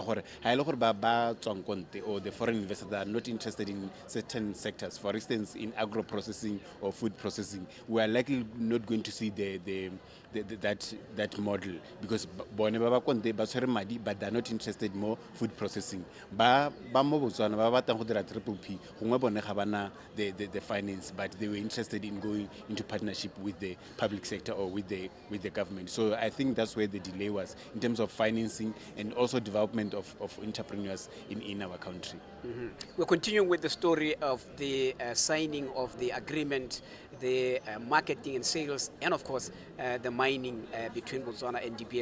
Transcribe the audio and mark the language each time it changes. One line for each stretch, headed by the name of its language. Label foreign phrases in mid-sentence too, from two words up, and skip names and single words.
English: Or the foreign investors that are not interested in certain sectors, for instance, in agro processing or food processing, we are likely not going to see that model because but they're not interested more food processing.
Tswana: Ba mo Botswana ba batlang go dira Triple P, gongwe bone ga bana
English: the finance, but they were interested in going into partnership with the public sector or with the government. So I think that's where the delay was in terms of financing and also development of entrepreneurs in our country. Mm-hmm. We're continuing with the story of the signing of the agreement, the marketing and sales, and of course the mining between Botswana and DBS.